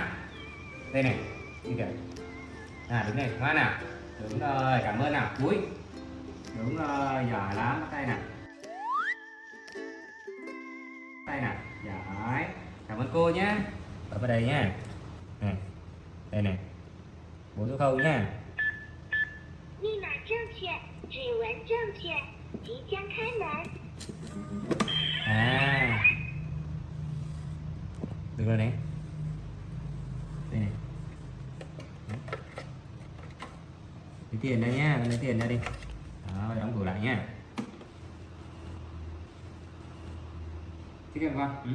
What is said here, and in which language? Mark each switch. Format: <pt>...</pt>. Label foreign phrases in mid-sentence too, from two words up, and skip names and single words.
<vi>Đây này, đi kìa. Đứng này, ngoan nào. Đúng rồi, cảm ơn nào, cúi. Đúng rồi, giỏi lắm, bắt tay nào. Tay nào, giỏi. Cảm ơn cô nhé. Ở vào đây nhá. Này, đây này. 4 số 0 nhá.</vi> <zh>密码正确，指纹正确，即将开门。</zh> <vi>Được rồi này. Đây này. Lấy tiền đây nhá, lấy tiền ra đi. Đó, đóng cửa lại nhá. Thích không con?</vi>